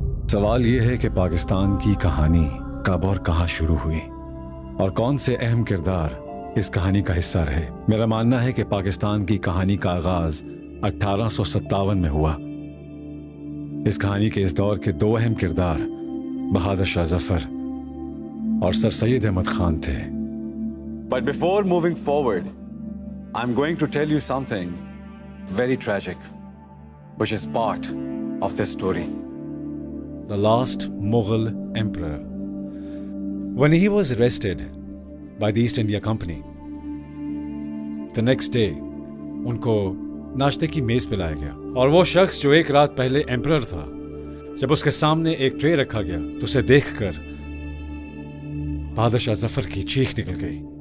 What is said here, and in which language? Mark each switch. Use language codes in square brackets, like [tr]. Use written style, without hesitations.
[ur] سوال یہ ہے کہ پاکستان کی کہانی کب اور کہاں شروع ہوئی اور کون سے اہم کردار اس کہانی کا حصہ رہے. میرا ماننا ہے کہ پاکستان کی کہانی کا آغاز 1857 میں ہوا. اس کہانی کے اس دور کے 2 اہم کردار بہادر شاہ ظفر اور سر سید احمد خان تھے. [en] But before moving forward, I'm going to tell you something very tragic, which is part of this story. The last Mughal emperor, when he was arrested by the East India Company, the next day [ur] ان کو ناشتے کی میز پہ لایا گیا، اور وہ شخص جو ایک رات پہلے ایمپرر تھا، جب اس کے سامنے ایک ٹرے رکھا گیا تو اسے دیکھ کر بہادر شاہ ظفر کی چیخ نکل گئی.